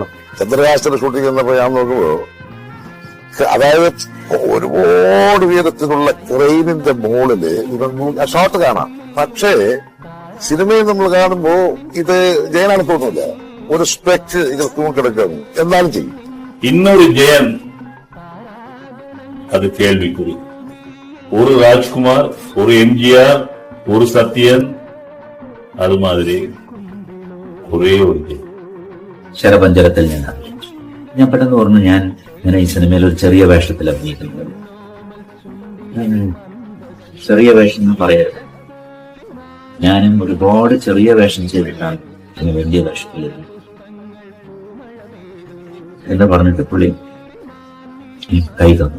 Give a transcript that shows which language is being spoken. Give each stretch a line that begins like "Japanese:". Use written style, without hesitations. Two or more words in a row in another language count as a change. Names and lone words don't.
Malayalam: ചന്ദ്രകാശന്റെ ഷൂട്ടിംഗ് ചെന്നപ്പോ ഞാൻ നോക്കുമ്പോ, അതായത് ഒരുപാട് ഉയരത്തിലുള്ള ക്രെയിനിന്റെ മുകളില് ഇതൊന്നും ഷോട്ട് കാണാം. പക്ഷേ സിനിമയിൽ നമ്മൾ കാണുമ്പോ ഇത് ജയനാണ് തോന്നുന്നില്ല, ഒരു സ്പെക്ട് ഇത് തൂങ്ങിക്കിടക്കുന്നു. എന്നാലും ചെയ്യും.
Tamil: இன்னொரு ஜெயன், அது கேள்விக்குறி. ஒரு ராஜ்குமார், ஒரு எம்ஜிஆர், ஒரு சத்யன், அது மாதிரி ஒரே ஒரு ജയൻ.
Malayalam: ശരപഞ്ചരത്തിൽ ഞാൻ അഭിനയിച്ചു. ഞാൻ പെട്ടെന്ന് ഓർമ്മ, ഞാൻ ഇങ്ങനെ ഈ സിനിമയിൽ ഒരു ചെറിയ വേഷത്തിൽ അഭിനയിക്കുന്നത്. ചെറിയ വേഷം എന്ന് പറയരുത്, ഞാനും ഒരുപാട് ചെറിയ വേഷം ചെയ്തിട്ടാണ് ഇങ്ങനെ വലിയ വേഷത്തിൽ എന്ന് പറഞ്ഞിട്ട് പുള്ളി കൈ തന്നു.